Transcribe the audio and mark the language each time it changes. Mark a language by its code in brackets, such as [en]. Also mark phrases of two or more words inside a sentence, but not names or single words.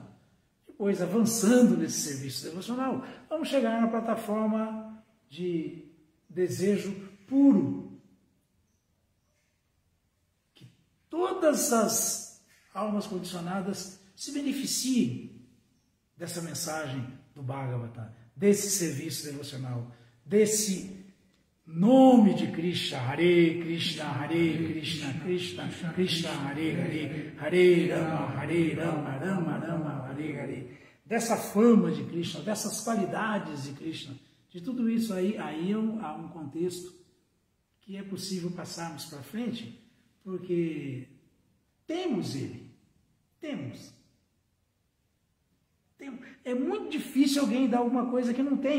[pt] Depois, avançando nesse serviço devocional, vamos chegar na plataforma de desejo puro. Que todas as almas condicionadas se beneficiem dessa mensagem do Bhagavatam, desse serviço devocional, desse nome de Krishna, [sa] Hare Krishna, Krishna Krishna, Hare Rama, Rama Rama, Hare Hare. [pt] Dessa fama de Krishna, dessas qualidades de Krishna, de tudo isso aí há um contexto que é possível passarmos para frente, porque temos ele, temos. É muito difícil alguém dar alguma coisa que não tem.